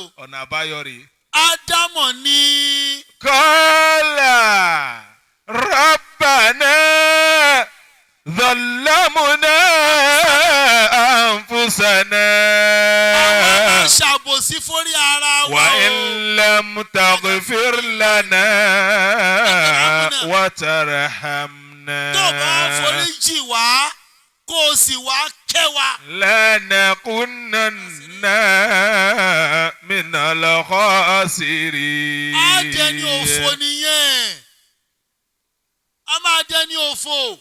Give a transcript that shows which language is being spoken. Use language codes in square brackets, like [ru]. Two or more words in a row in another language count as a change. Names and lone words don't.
[yo] ọ̀nà àbáyọ rèé. ádámọ̀ ní. [ar] قالا ربنا ظلمنا أنفسنا. [yo] àwọn ṣàbòsí fórí ara wa o. [ar] وإن لم تغفر لنا وترحمنا. [yo] tó bá foríjì wá kó o sì wá kẹ́ wa. [ar] لنكونن من الخاسرين. [yo] á dẹni òfò nìyẹn. a máa dẹni òfò.